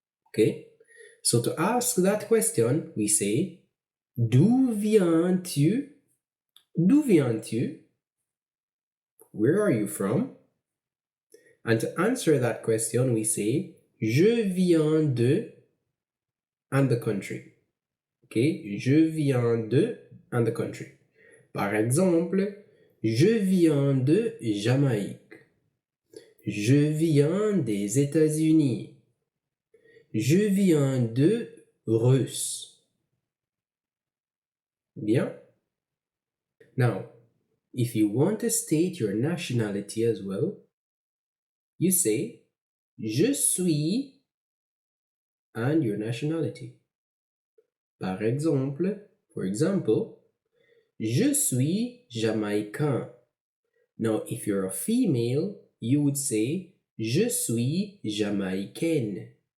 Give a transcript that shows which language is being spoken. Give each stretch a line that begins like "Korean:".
English: Okay? So to ask that question, we say,
French: D'où viens-tu? D'où viens-tu?
English: Where are you from? And to answer that question, we say,
French: Je viens de,
English: and the country. Okay?
French: Je viens de,
English: and the country.
French: Par exemple, je viens de Jamaïque. Je viens des États-Unis. Je viens de Russe. Bien?
English: Now, if you want to state your nationality as well, you say,
French: Je suis,
English: and your nationality.
French: Par exemple,
English: for example,
French: Je suis jamaïcain.
English: Now, if you're a female, you would say,
French: Je suis jamaïcaine.